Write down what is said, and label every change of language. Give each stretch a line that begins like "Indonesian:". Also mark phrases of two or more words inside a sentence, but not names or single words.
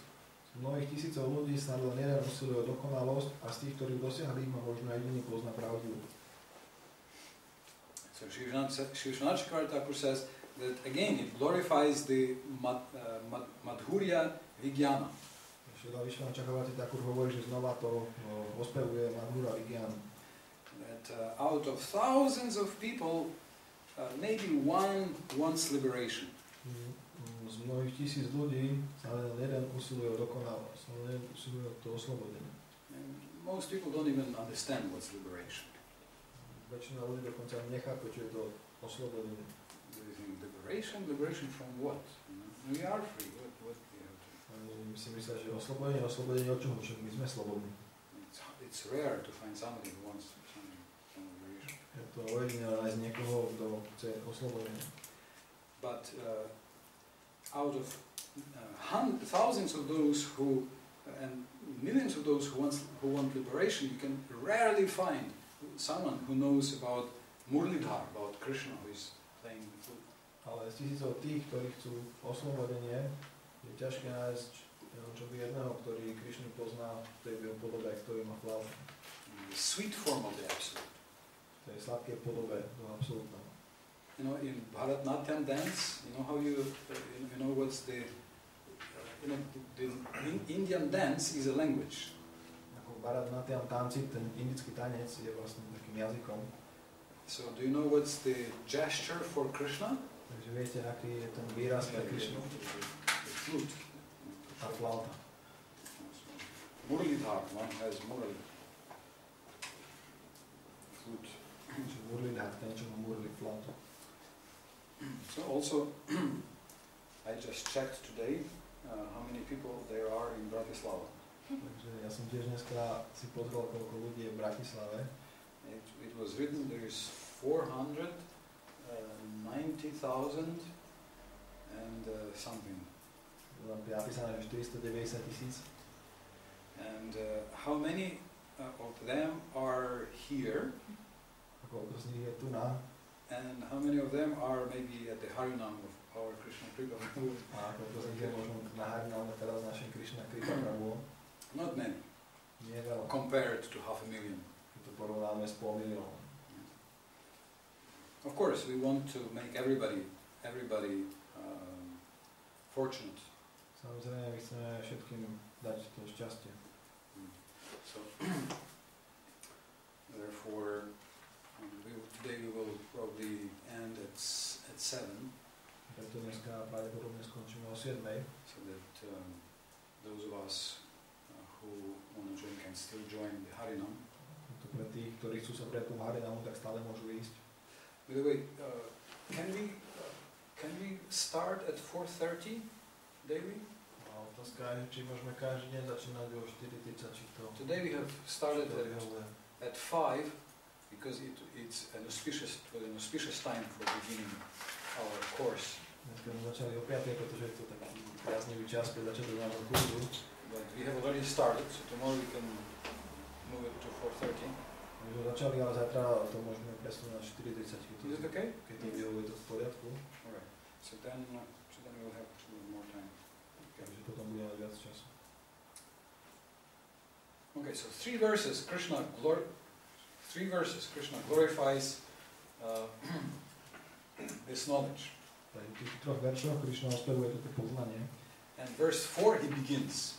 Slovak: Z mnohých tisícov ľudí snad len jeden usiluje o dokonalosť a z tých, ktorí dosiahli, ma možno jediný pozná pravdivu.
English: So Sri Vishnu Chakravarti says that again it glorifies the
Sanskrit: Madhurya Vijnana.
Slovak: Sri Vishnu Chakravarti hovorí, že znova to ospevuje
Sanskrit: Madhura Vijnana.
English: That out of thousands of people, maybe one wants liberation.
Slovak: Z mnohých 1000 ľudí sa len jeden usiluje o dokonalosť, len jeden usiluje o to oslobodenie.
English: Most people don't even understand what's liberation. Väčšina ľudí dokonca nechápe, čo je to oslobodenie. They think liberation? Liberation from what? We are free. What we have to?
Slovak: Oni si myslia, že oslobodenie od čoho? Však my sme slobodní.
English: It's rare to find somebody who wants some liberation.
Slovak: Je to ojedinelé nájsť niekoho, kto chce oslobodenie.
English: But out of thousands of those who and millions of those who want liberation, you can rarely find someone who knows about Murlidhar, about Krishna who is playing the flute.
Slovak: Ale z tisícov tých, ktorí chcú oslobodenie, je ťažké nájsť čo by jedného, ktorý Krišnu pozná v tej jeho podobe, ktorý má flautu.
English: The sweet form of the absolute.
Slovak: V tej sladkej podobe toho absolútneho.
English: You know, in Bharatnatyam dance, you know how you know what's the Indian dance is a language.
Slovak: Ako v Bharatnatyam tanci, ten indický tanec je vlastne takým jazykom.
English: So do you know what's the gesture for Krishna?
Slovak: Takže viete, aký je ten výraz pre Krišnu?
English: The flute.
Slovak: Tá flauta.
English: Murlidhar, one has Murli. Flute.
Slovak: Čiže Murlidhar, ten čo má Murli, flautu.
English: So also, I just checked today how many people there are in Bratislava.
Slovak: Takže ja som tiež dneska si pozrel, koľko ľudí je v Bratislave.
English: It was written there is 490,000 and something.
Slovak: Tam je napísané, že 490,000.
English: And how many of them are here?
Slovak: Koľko z nich je tu na?
English: And how many of them are maybe at the Harinam of our Krishna Kripa Prabhu?
Slovak: A koľko z nich je možno na Hariname teraz našim Krišna Kripa Prabhu?
English: Not many.
Slovak: Nie veľa.
English: Compared to 500,000.
Slovak: Keď to porovnáme s 500,000.
English: Of course, we want to make everybody fortunate.
Slovak: Samozrejme, my chceme všetkým dať to šťastie.
English: So, therefore, today we will probably end at 7.
Slovak: Preto dneska pravdepodobne skončíme o 7.
English: So that those of us who want to join can still join the Harinam.
Slovak: To pre tých, ktorí chcú sa prijať tomu Harinamu, tak stále môžu ísť.
English: By the way, can we start at 4:30 daily?
Slovak: A otázka je, či môžeme každý deň začínať o 4:30, či to...
English: Today we have started at 5 because it's an auspicious time for beginning our course.
Slovak: Dneska sme začali o 5, pretože je to taký priaznivý čas pre začiatok nášho kurzu.
English: But we have already started, so tomorrow we can move it to 4:30.
Slovak: My sme začali, ale zajtra to môžeme presunúť na 4:30.
English: Is it okay?
Slovak: Keď to vyhovuje to v poriadku.
English: Alright. So then we'll have a little more time.
Slovak: Takže potom budeme mať viac času.
English: Okay, so three verses Krishna glorifies this knowledge.
Slovak: Takže v tých 3 veršoch Krišna ospevuje toto poznanie.
English: And verse 4 he begins.